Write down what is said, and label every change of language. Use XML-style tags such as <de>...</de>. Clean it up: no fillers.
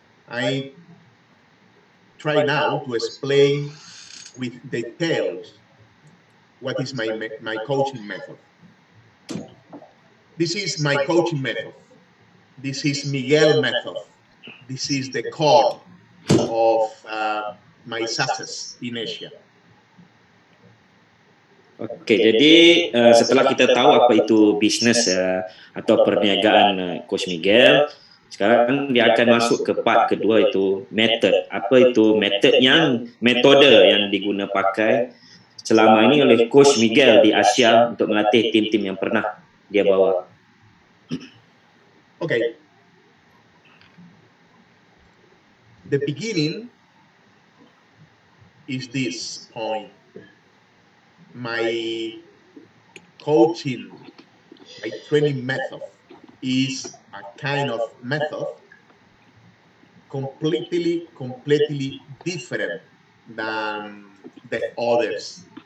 <en>I try now to explain with details what is my coaching method. This is my coaching method. This is Miguel method. This is the core of my success in Asia.</en> <id>Oke, jadi setelah kita tahu apa itu bisnis atau perniagaan Coach Miguel, sekarang dia akan masuk ke part kedua, itu method. Apa itu metode yang digunakan pakai selama ini oleh Coach Miguel di Asia untuk melatih tim-tim yang pernah dia bawa. Okay.</id> <en>The beginning is this point. My coaching, my training method is a kind of method completely different than the others.</en>